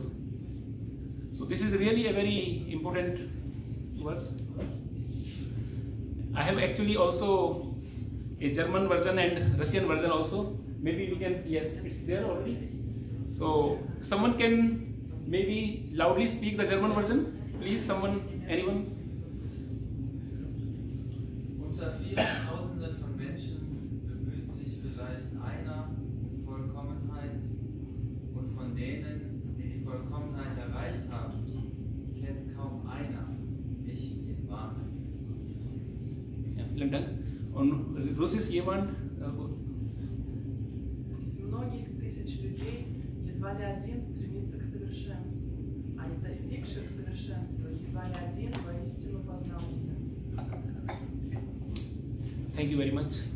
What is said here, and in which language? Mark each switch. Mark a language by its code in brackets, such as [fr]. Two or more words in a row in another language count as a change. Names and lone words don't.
[en] So this is really a very important verse. I have actually also a German version and Russian version also. Maybe we can, yes, it's there already. So someone can maybe loudly speak the German version. Please, someone, anyone? [de] Unter vielen Tausenden von Menschen bemüht sich vielleicht einer um Vollkommenheit, und von denen, die die Vollkommenheit erreicht haben, kennt kaum einer mich in Wahrheit. Ja, vielen Dank. Und Russisch jemand? [ru] Из многих тысяч людей едва ли один стремится к совершенству, а из достигших совершенства едва ли один воистину познал меня. [en] Thank you very much.